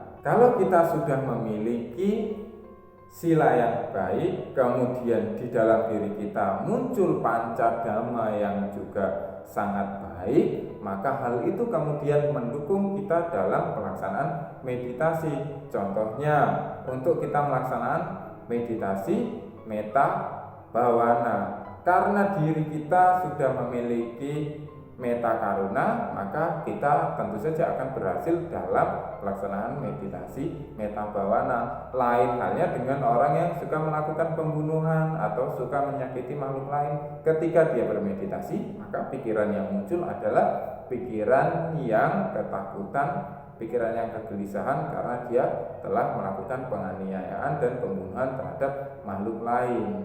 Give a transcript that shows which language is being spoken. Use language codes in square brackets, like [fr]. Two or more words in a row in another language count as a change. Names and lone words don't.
[id] Kalau kita sudah memiliki sila yang baik, kemudian di dalam diri kita muncul [pi] panca dhamma [id] yang juga sangat baik, maka hal itu kemudian mendukung kita dalam pelaksanaan meditasi. Contohnya, untuk kita melaksanakan meditasi [pi] metta bhavana, [id] karena diri kita sudah memiliki [pi] metta karuna, [id] maka kita tentu saja akan berhasil dalam pelaksanaan meditasi [pi] metta bhavana. [id] Lain halnya dengan orang yang suka melakukan pembunuhan atau suka menyakiti makhluk lain. Ketika dia bermeditasi, maka pikiran yang muncul adalah pikiran yang ketakutan, pikiran yang kegelisahan, karena dia telah melakukan penganiayaan dan pembunuhan terhadap makhluk lain.